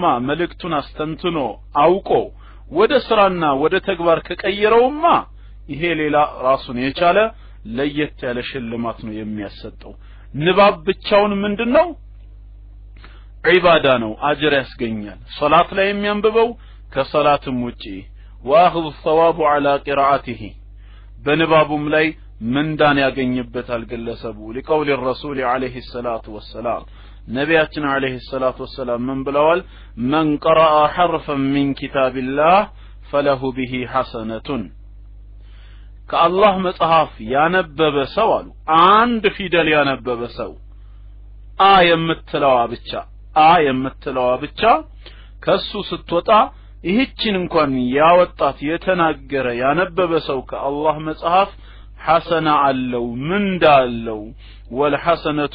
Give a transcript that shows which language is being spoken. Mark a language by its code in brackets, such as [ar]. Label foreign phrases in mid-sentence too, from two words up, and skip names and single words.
[am] መልእክቱን አስተንትኖ አውቆ ወደ ስራና ወደ ተግባር ከቀየረውማ ይሄ ሌላ ራሱን የቻለ ለየት ያለ ሽልማት ነው የሚያሰጠው ንባብ ብቻውን ምንድነው ዒባዳ ነው አጅር ያስገኛል ሶላት ላይ የሚያንብበው ከሶላትም ውጪ [ar] واخذ الثواب على قراءته [am] በንባቡም ላይ ምንዳን ያገኝበታል ግለሰቡ [ar] لقول الرسول عليه الصلاه والسلام [am] ነብያችን [ar] عليه الصلاة والسلام [am] ምን ብለዋል [ar] من قرأ حرفا من كتاب الله فله به حسنة [am] ከአላህ መጽሐፍ ያነበበ ሰው አሉ አንድ ፊደል ያነበበ ሰው የምትለዋ ብቻ ከሱ ስትወጣ ይህችን እንኳን ያወጣት የተናገረ ያነበበ ሰው ከአላህ መጽሐፍ ሐሰና አለው ምንዳ አለው ወልሐሰነቱ